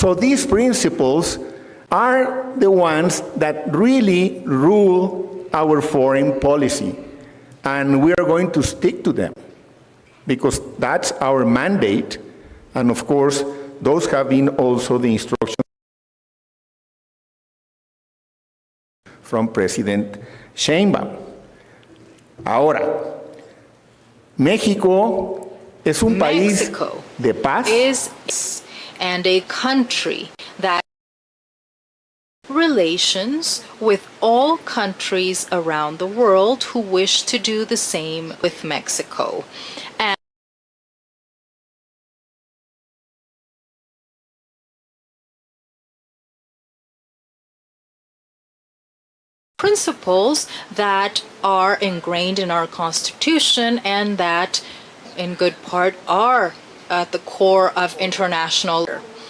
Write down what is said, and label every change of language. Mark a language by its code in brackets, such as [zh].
[en] So these principles are the ones that really rule our foreign policy, and we are going to stick to them, because that's our mandate, and of course, those have been also the instructions from President Sheinbaum. [es] Ahora, México es un país de paz. [en] Is and a country that relations with all countries around the world who wish to do the same with Mexico. And principles that are ingrained in our Constitution and that in good part are at the core of international law.